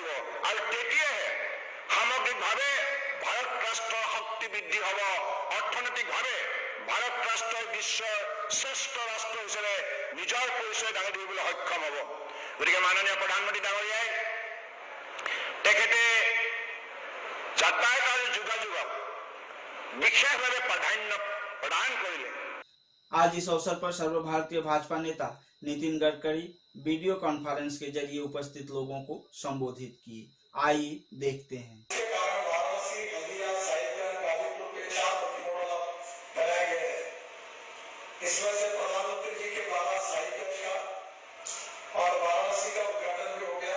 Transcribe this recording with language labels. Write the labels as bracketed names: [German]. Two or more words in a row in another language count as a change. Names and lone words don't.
[Assamese] আৰু তেতিয়াহে সামগ্ৰিকভাৱে ভাৰত ৰাষ্ট্ৰৰ শক্তি বৃদ্ধি হ'ব, অৰ্থনৈতিকভাৱে ভাৰত ৰাষ্ট্ৰৰ বিশ্বৰ শ্ৰেষ্ঠ ৰাষ্ট্ৰ হিচাপে নিজৰ পৰিচয় দাঙি ধৰিবলৈ সক্ষম হ'ব। গতিকে মাননীয় প্ৰধানমন্ত্ৰী ডাঙৰীয়াই তেখেতে যাতায়াত আৰু যোগাযোগক বিশেষভাৱে প্ৰাধান্য প্ৰদান কৰিলে। [Hindi] आज इस अवसर पर सर्वभारतीय भाजपा नेता नितिन गडकरी वीडियो कॉन्फ्रेंस के जरिए उपस्थित लोगों को संबोधित किए। आइए देखते हैं। इसमें से प्रधानमंत्री जी के द्वारा साइकिल का और वाराणसी का उद्घाटन भी हो गया।